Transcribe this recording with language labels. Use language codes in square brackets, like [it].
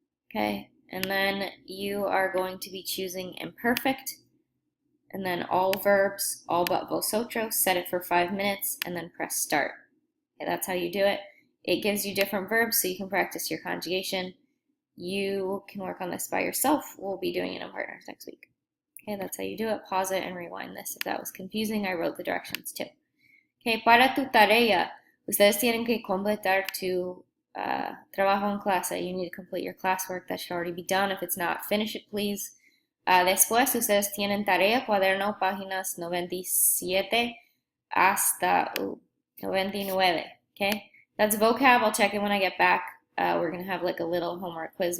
[en] Okay, and then you are going to be choosing imperfect, and then all verbs, all but vosotros, set it for 5 minutes, and then press start. Okay, that's how you do it. It gives you different verbs so you can practice your conjugation. You can work on this by yourself. We'll be doing it in partners next week. Okay, that's how you do it. Pause it and rewind this. If that was confusing, I wrote the directions too. [es] Okay, para tu tarea, ustedes tienen que completar tu trabajo en clase. [en] You need to complete your classwork. That should already be done. If it's not, finish it, please. [es] Después, ustedes tienen tarea, cuaderno, páginas 97 hasta 99. [en] Okay, that's vocab. I'll check it when I get back. We're going to have like a little homework quiz.